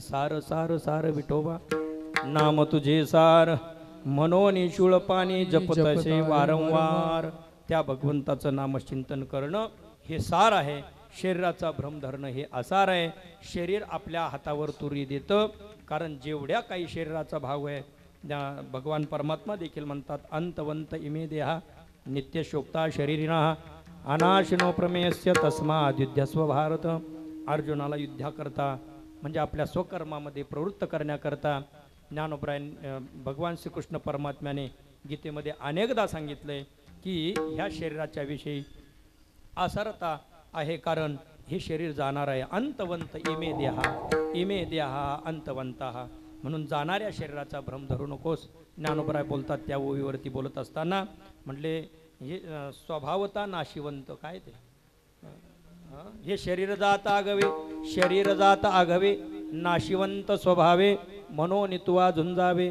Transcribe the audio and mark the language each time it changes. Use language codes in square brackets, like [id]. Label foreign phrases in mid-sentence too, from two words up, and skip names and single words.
[mr] सार सार सार विठोबा नाम तुझे सार, मनोनी शूळपाणी जपतसे वारंवार. त्या भगवंताचं नामचिंतन करणं हे सार आहे. शरीराचा भ्रम धरणं हे आसार आहे. शरीर आपल्या हातावर तुरी देतं. कारण जेवढ्या काही शरीराचा भाव आहे, भगवान परमात्मा देखील म्हणतात [sa] अंतवंत इमे देहा नित्यशोक्ता शरीरिणा अनाशिनो प्रमेयस्य तस्माद् युध्यस्व भारत. [mr] अर्जुनाला युद्धाकरता म्हणजे आपल्या स्वकर्मामध्ये प्रवृत्त करण्याकरता ज्ञानोबराय भगवान श्रीकृष्ण परमात्म्याने गीतेमध्ये अनेकदा सांगितलंय की ह्या शरीराच्या विषयी आसारता आहे. कारण हे शरीर जाणार आहे. [sa] अंतवंत इमे देहा अंतवंता. [mr] म्हणून जाणाऱ्या शरीराचा भ्रम धरू नकोस. ज्ञानोबराय बोलतात त्या ओवीवरती बोलत असताना म्हटले हे स्वभावता नाशिवंत. काय ते? हे शरीर जात आघवे नाशिवंत स्वभावे मनोनित्वा झुंजावे.